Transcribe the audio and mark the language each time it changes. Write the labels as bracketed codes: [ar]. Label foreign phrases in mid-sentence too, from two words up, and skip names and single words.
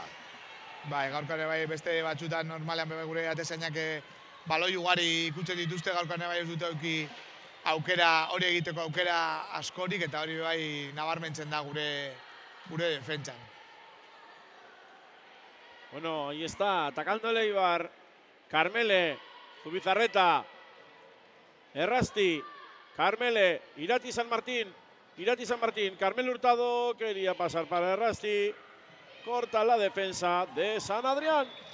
[eu] Bai, gaurkoan bai beste batzutan normalean gure atezainak baloi ugari ikutzen dituzte, gaurkoan bai ez dute hori egiteko aukera askorik, eta hori bai nabarmentzen da gure defentsan. [es] Bueno, ahí está, atacando el Eibar, Carmele, Zubizarreta, Errasti, Carmele, Irati San Martín, Carmelo Hurtado quería pasar para Errasti, corta la defensa de San Adrián.